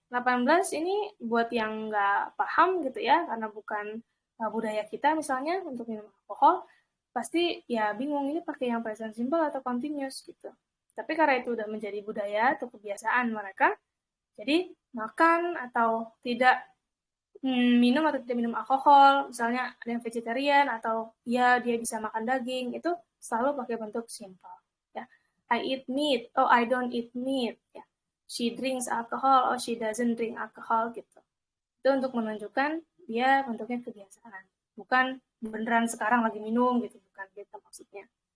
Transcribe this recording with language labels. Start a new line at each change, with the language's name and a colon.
Indonesian: 18 ini buat yang nggak paham gitu ya, karena bukan budaya kita misalnya untuk minum alkohol, pasti ya bingung ini pakai yang present simple atau continuous gitu. Tapi karena itu udah menjadi budaya atau kebiasaan mereka, jadi makan atau tidak minum atau tidak minum alkohol, misalnya ada yang vegetarian atau ya dia bisa makan daging, itu selalu pakai bentuk simple ya.
English: I eat meat, oh I don't eat meat
Indonesian: ya.
English: She drinks alcohol, oh she doesn't drink alcohol
Indonesian: gitu. Itu untuk menunjukkan dia bentuknya kebiasaan, bukan beneran sekarang lagi minum gitu, bukan gitu maksudnya.